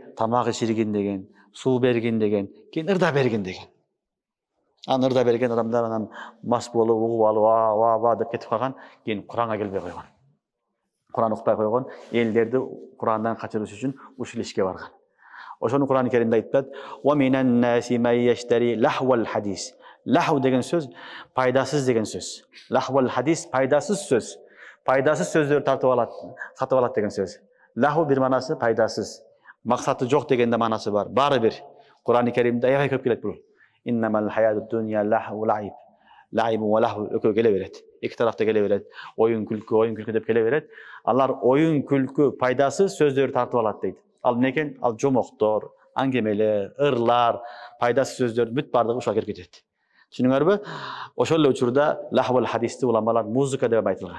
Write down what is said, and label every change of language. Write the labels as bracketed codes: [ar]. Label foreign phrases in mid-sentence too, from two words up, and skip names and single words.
[ky] Тамак иширгин деген, суу бергин деген, кийин ырда бергин деген. Ырда берген адамдар анан мас болуп, угуп алып, ва деп кетип калган, кийин Куранга келбей койгон. Куран укпай койгон, элдерди Курандан качырыш үчүн ушул ишке барган. Ошону Куран Керимде айтат: [ar] "ومن الناس من يشتري لهو الحديث." [ky] Лаху деген сөз пайдасыз деген сөз. [ar] لهو الحديث [ky] пайдасыз сөз. Пайдасыз сөздөрдү тартып алат, сатып алат деген сөз. Лаху бир манасы пайдасыз. Максаты жок дегенде манасы бар. Баары бир. Куран Керимде аябай көп келет бул. [ar] إنما الحياة الدنيا لهو لعب. لعب ولهو [ky] экөө келе берет. Эки тарафта келе берет. Оюн күлкү деп келе берет. Алар оюн күлкү пайдасыз сөздөрдү тартып алат дейт. Ал эмне экен? Ал жомоктор, аңгемелер, ырлар, пайдасыз сөздөр бүт бардыгы ушуга кирип кетет. Түшүнүңөрбү? Ошол эле учурда [ar] لهو الحديث [ky] уламалар музыка деп айткан.